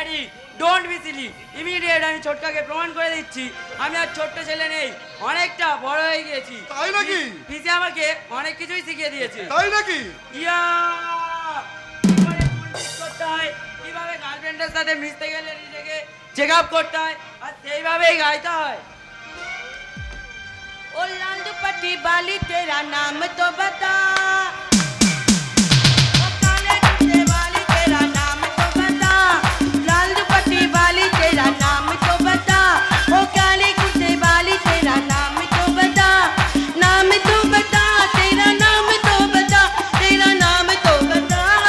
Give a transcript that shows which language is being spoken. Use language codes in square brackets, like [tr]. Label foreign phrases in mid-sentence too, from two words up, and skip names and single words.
[en] Daddy don't be silly, [bn] ইমিডিয়েট আমি ছোটকাকে প্রমাণ করে দিচ্ছি আমি আর ছোট্ট ছেলে নেই, অনেকটা বড় হয়ে গিয়েছি। তাই নাকি? পিসি আমাকে অনেক কিছুই শিখিয়ে দিয়েছে। তাই নাকি? ইয়া কিভাবে পরিচিত করতে হয়, কিভাবে গার্লফ্রেন্ডের সাথে মিশতে গেলে নিজেকে [en] check up [bn] করতে হয়, আর সেইভাবেই গাইতে হয়। [hi] ओ लाल दुपट्टी वाली तेरा नाम तो बता, ओ काले कुर्ते वाली तेरा नाम तो बता, लाल दुपट्टी वाली तेरा नाम तो बता, ओ काले कुर्ते वाली तेरा नाम तो बता, नाम तो बता, तेरा नाम तो बता, तेरा नाम तो बता।